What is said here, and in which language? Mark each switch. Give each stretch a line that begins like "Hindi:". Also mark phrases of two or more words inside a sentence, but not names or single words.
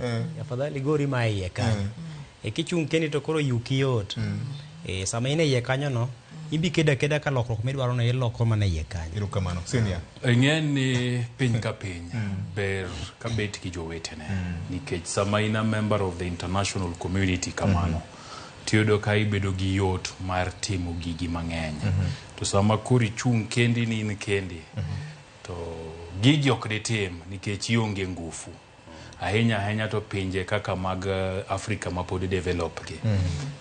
Luo (Kenya and Tanzania): Afadhali gori ma iye kanyo. Kichung kendi to koro yuki yot. Sama ine iye kanyo no, ibi keda ka lokruok midwaro no iloko mana iye kanyo. Erokamano. Senior. Ng'eni piny ka piny ber ka bet ki jowetene. Nikech sama ina
English: member of the international community
Luo (Kenya and Tanzania): kamano, tiyudo ka ibedo gi yot mar timo gigi mang'eny. To sama kuri chung kendi ni in kendi, to gigi ok ditim nikech ionge ngufu. Ahinya to pinje kaka mag Afrika ma pod develop gi.